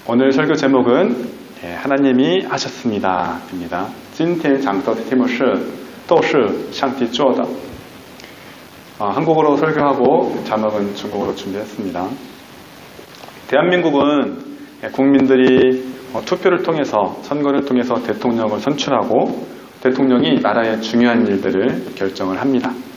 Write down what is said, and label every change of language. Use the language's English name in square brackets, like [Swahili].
[Korean] 오늘 설교 제목은 하나님이 하셨습니다 입니다. [Chinese] 今天讲到的题目是都是上帝做的. [Korean] 한국어로 설교하고 자막은 중국어로 준비했습니다. 대한민국은 국민들이 투표를 통해서 선거를 통해서 대통령을 선출하고 대통령이 나라의 중요한 일들을 결정을 합니다.